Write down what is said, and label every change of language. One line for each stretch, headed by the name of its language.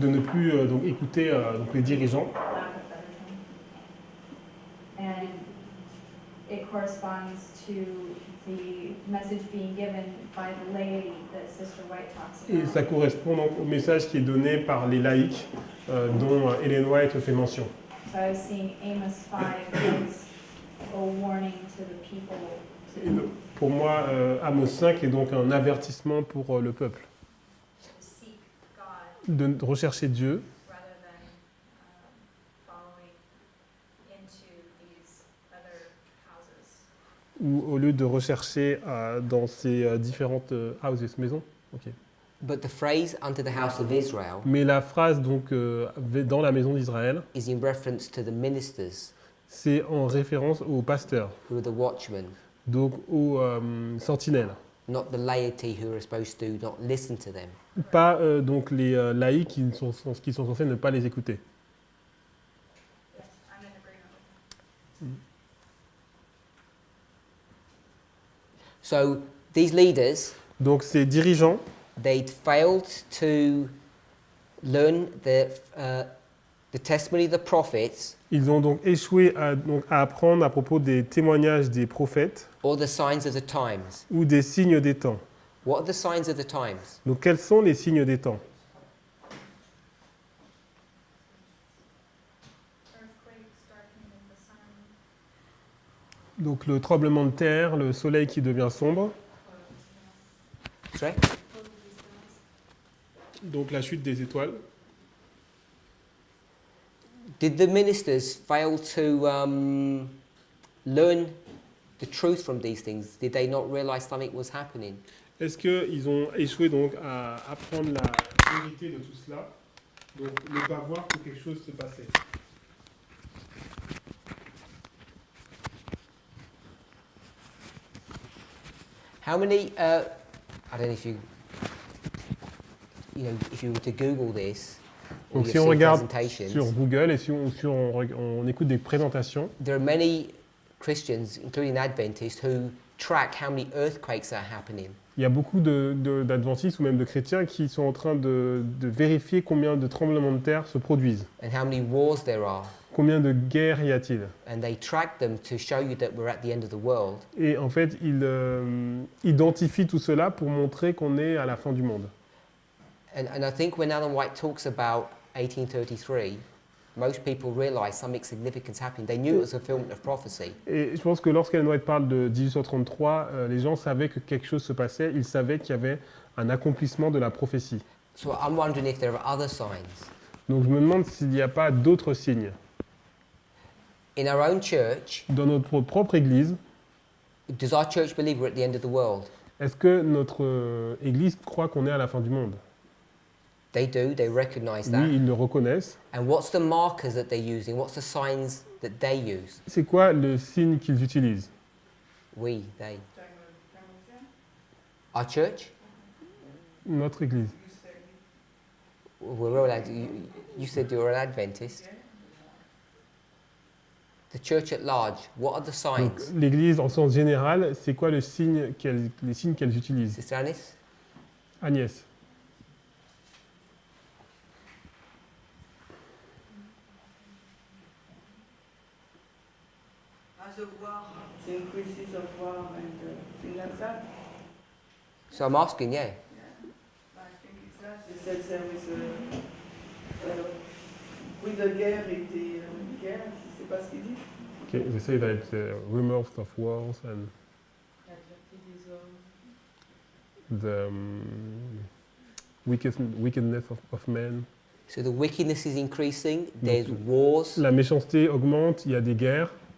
French: de ne plus donc écouter donc les dirigeants.
English: lack of better term. And it corresponds to the message being given by the laity that Sister White talks
French: Et ça
English: about.
French: correspond donc au message qui est donné par les laïcs dont Ellen White fait mention.
English: So I was seeing Amos 5 as a warning to the people
French: Et donc, pour moi, Amos 5 est donc un avertissement pour le peuple,
English: to seek God
French: de rechercher Dieu
English: rather than following into these other houses.
French: ou au lieu de rechercher dans ces différentes houses, maisons.
English: Ok. But the phrase unto the house of Israel
French: Mais la phrase donc dans la maison d'Israël,
English: is in reference to the ministers
French: c'est en référence aux pasteurs,
English: who are the watchmen,
French: donc aux sentinelles.
English: not the laity who are supposed to not listen to them.
French: Pas donc les laïcs qui sont censés ne pas les écouter.
English: Yes, I'm in agreement with So these leaders,
French: Donc ces dirigeants,
English: they'd failed to learn the testimony of the prophets
French: ils ont donc échoué à apprendre à propos des témoignages des prophètes
English: or the signs of the times.
French: ou des signes des temps.
English: What are the signs of the times?
French: Donc quels sont les signes des temps?
English: earthquakes, darkening of the sun,
French: Donc le tremblement de terre, le soleil qui devient sombre,
English: Sorry?
French: donc la chute des étoiles.
English: Did the ministers fail to learn the truth from these things? Did they not realize something was happening?
French: Est-ce qu'ils ont échoué donc à apprendre la vérité de tout cela, donc ne pas voir que quelque chose se passait?
English: How many? I don't know if you know, if you were to Google this, or
French: Donc
English: you've
French: si on
English: seen
French: regarde
English: presentations,
French: sur Google et si on écoute des présentations,
English: there are many Christians, including Adventists, who track how many earthquakes are happening.
French: il y a beaucoup d'adventistes ou même de chrétiens qui sont en train de vérifier combien de tremblements de terre se produisent,
English: And how many wars there are,
French: combien de guerres y a-t-il.
English: and they track them to show you that we're at the end of the world.
French: Et en fait, ils identifient tout cela pour montrer qu'on est à la fin du monde.
English: And I think when Alan White talks about 1833, most people realize something significant's happening. They knew it was a fulfillment of prophecy.
French: Et je pense que lorsqu'Ellen White parle de 1833, les gens savaient que quelque chose se passait, ils savaient qu'il y avait un accomplissement de la prophétie.
English: So I'm wondering if there are other signs.
French: Donc je me demande s'il n'y a pas d'autres signes.
English: In our own church,
French: Dans notre propre Église,
English: does our church believe we're at the end of the world?
French: est-ce que notre Église croit qu'on est à la fin du monde?
English: They do, they recognize that.
French: Oui, ils le reconnaissent.
English: And what's the markers that they're using? What's the signs that they use?
French: C'est quoi le signe qu'ils utilisent?
English: We, they. Timothy, Our church?
French: Notre Église.
English: you said We're all you said you're an Adventist. The church at large, what are the
French: Donc
English: signs?
French: l'Église en sens général, c'est quoi les signes qu'elles utilisent?
English: Sister Anis? Agnès. as a war, the increases of war and things like that. So I'm asking, yeah. I think it's that. They said there was
French: oui, de guerre et des guerres, c'est pas ce qu'il dit.
English: Okay, they say that rumors of wars and the wickedness of men. So the wickedness is increasing, there's wars,
French: La méchanceté augmente, il y a des guerres,